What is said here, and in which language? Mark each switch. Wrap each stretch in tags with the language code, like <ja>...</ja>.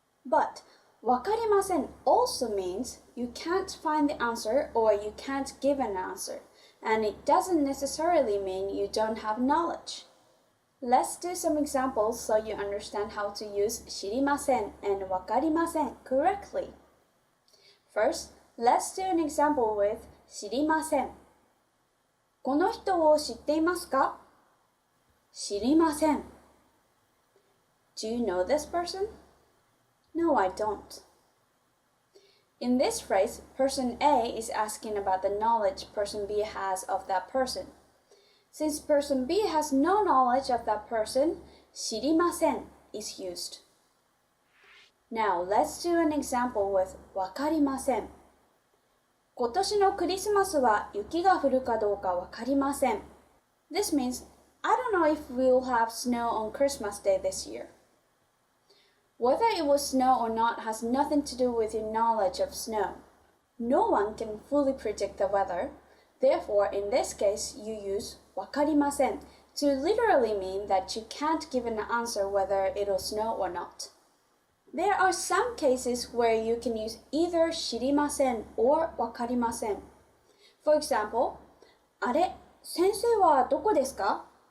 <en>But わかりません also means you can't find the answer or you can't give an answer, and it doesn't necessarily mean you don't have knowledge. Let's do some examples so you understand how to use 知りません and わかりません correctly. First, let's do an example with 知りません。</en> <ja>この人を知っていますか？知りません。</ja> <en>Do you know this person? No, I don't. In this phrase, person A is asking about the knowledge person B has of that person. Since person B has no knowledge of that person, 知りません is used. Now, let's do an example with わかりません。</en> <ja>今年のクリスマスは雪が降るかどうかわかりません。</ja> <en>This means, I don't know if we'll have snow on Christmas Day this year. Whether it will snow or not has nothing to do with your knowledge of snow. No one can fully predict the weather. Therefore, in this case, you use わかりません to literally mean that you can't give an answer whether it'll snow or not. There are some cases where you can use either 知りません or わかりません. For example,</en> <ja>あれ、先生はどこですか？</ja>